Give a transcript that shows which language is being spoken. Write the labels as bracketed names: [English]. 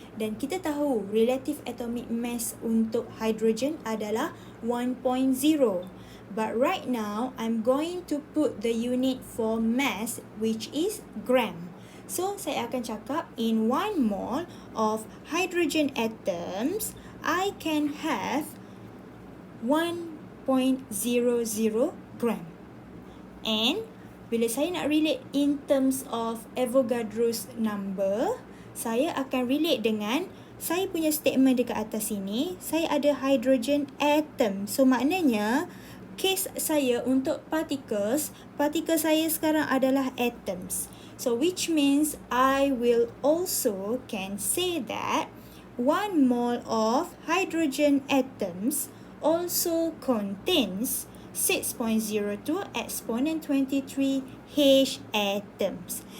[Malay] Dan kita tahu relative atomic mass untuk hydrogen adalah 1.0. [English] But right now, I'm going to put the unit for mass which is gram. So, [Malay] saya akan cakap [English] in 1 mole of hydrogen atoms, I can have 1.00 gram. [Malay] And bila saya nak relate [English] in terms of Avogadro's number, [Malay] saya akan relate dengan saya punya statement dekat atas sini, saya ada hydrogen atom. So, maknanya case saya untuk particles, particle saya sekarang adalah atoms. [English] So which means I will also can say that 1 mole of hydrogen atoms also contains 6.02 exponent 23 H atoms.